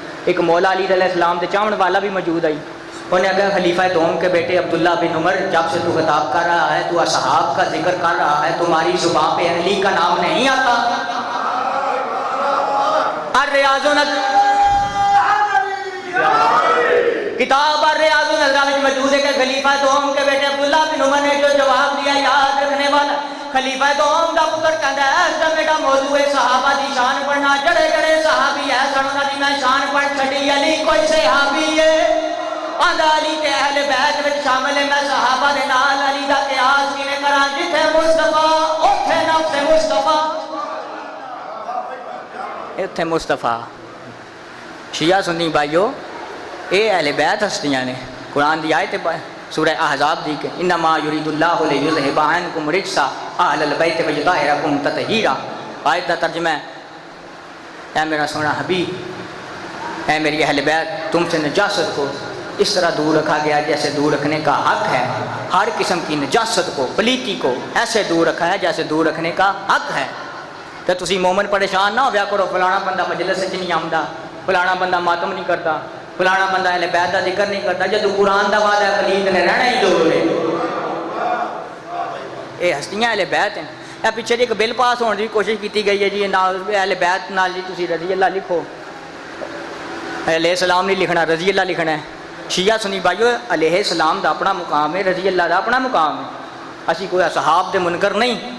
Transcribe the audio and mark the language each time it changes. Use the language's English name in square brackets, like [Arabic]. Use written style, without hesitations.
[Urdu] ایک مولا علی علیہ السلام کے چاہن والا بھی موجود آئی. انہوں نے کہا خلیفہ دوم کے بیٹے عبداللہ بن عمر جب سے تو خطاب کر رہا ہے تو اصحاب کا ذکر کر رہا ہے تمہاری زبان پہ علی کا نام نہیں آتا. الریاض کتاب الریاض النظرہ میں موجود ہے کہ خلیفہ دوم کے بیٹے عبداللہ بن عمر نے جو جواب دیا یاد رکھنے والا. [Punjabi] خلیفہ دوم دا پتر کہندا ہے اس دا میرا موضوع ہے صحابہ دی شان پڑھنا. جڑے جڑے صحابی ہے سن انہاں دی میں شان پڑھ چھڈی. علی کوئی صحابی ہے آندا علی تے اہل بیت وچ شامل ہے. میں صحابہ دے نال علی دا قیاس کیویں کراں جتھے مصطفیٰ اوتھے نفس مصطفیٰ ایتھے مصطفیٰ. شیعہ سنی بھائیو اے اہل بیت ہستیاں نے. قرآن دی آیت سورہ احزاب دی کہ [Arabic] انما یرید اللہ لیذھب عنکم الرجس اہل البیت ویطہرکم تطہیرا. [Urdu] آیت کا ترجمہ ہے اے میرا سونا حبیب اے میری اہل بیت تم سے نجاست کو اس طرح دور رکھا گیا جیسے دور رکھنے کا حق ہے. ہر قسم کی نجاست کو پلیتی کو ایسے دور رکھا ہے جیسے دور رکھنے کا حق ہے. [Punjabi] تو تسی مومن پریشان نہ ہویا کرو فلانا بندہ مجلس وچ نہیں آمدا, فلانا بندہ ماتم نہیں کرتا, فلانا بندہ اہل بیت دا ذکر نہیں کرتا. جدو قرآن دا وعدہ ہے پلیت نے رہنا ہی دور ہے. اے ہستیاں اہل بیت ہیں. اے پیچھے جی ایک بل پاس ہونے کی کوشش کی گئی ہے جی اہل بیت نال جی تسی رضی اللہ لکھو. علیہ السلام نہیں لکھنا, رضی اللہ لکھنا ہے. شیعہ سنی بھائیو علیہ السلام دا اپنا مقام ہے, رضی اللہ دا اپنا مقام ہے. اسی کوئی صحاب دے منکر نہیں.